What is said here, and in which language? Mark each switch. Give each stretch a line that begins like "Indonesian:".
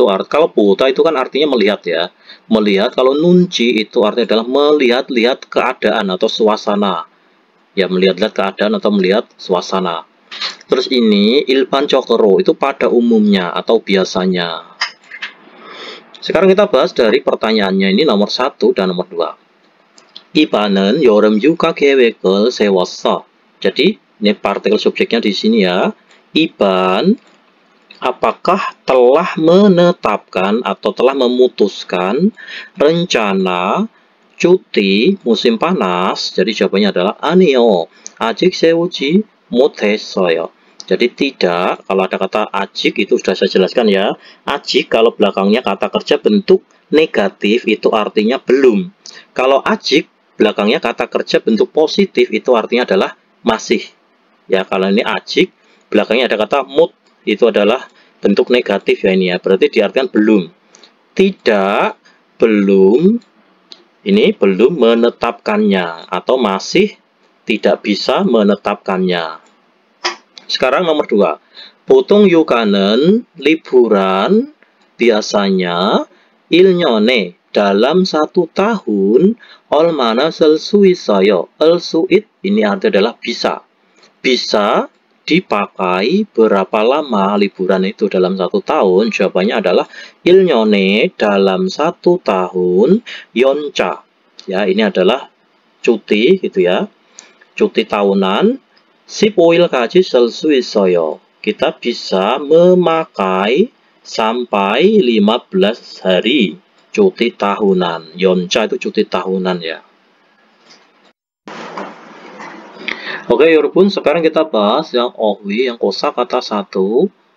Indonesian: Kalau boda itu kan artinya melihat ya. Melihat, kalau nunci itu artinya adalah melihat-lihat keadaan atau suasana. Ya, melihat-lihat keadaan atau melihat suasana. Terus ini 일반적으로 itu pada umumnya atau biasanya. Sekarang kita bahas dari pertanyaannya ini nomor 1 dan nomor 2.
Korean: 이반은 여름 휴가 계획을 세웠어.
Indonesian: Jadi ini partikel subjeknya di sini ya. Iban, apakah telah menetapkan atau telah memutuskan rencana cuti musim panas? Jadi jawabannya adalah
Korean: 아니요, 아직 세우지 못했어요.
Indonesian: Jadi tidak, kalau ada kata ajik itu sudah saya jelaskan ya. Ajik kalau belakangnya kata kerja bentuk negatif itu artinya belum. Kalau ajik belakangnya kata kerja bentuk positif itu artinya adalah masih. Ya, kalau ini ajik belakangnya ada kata mut, itu adalah bentuk negatif ya ini ya, berarti diartikan belum. Tidak, belum, ini belum menetapkannya, atau masih tidak bisa menetapkannya. Sekarang nomor 2.
Korean: 보통 휴가는
Indonesian: liburan biasanya
Korean: 1년에
Indonesian: dalam 1 tahun
Korean: 얼마나 쓸 수 있어요.
Indonesian: el-suit ini artinya adalah bisa. Bisa dipakai berapa lama liburan itu dalam 1 tahun? Jawabannya adalah
Korean: 1년에
Indonesian: dalam 1 tahun 연차. Ya, ini adalah cuti gitu ya. Cuti tahunan
Korean: 15일까지 쓸 수 있어요.
Indonesian: Kita bisa memakai sampai 15 hari cuti tahunan. 연차 itu cuti tahunan ya. Oke, 여러분, sekarang kita bahas yang ohwi, yang kosakata 1.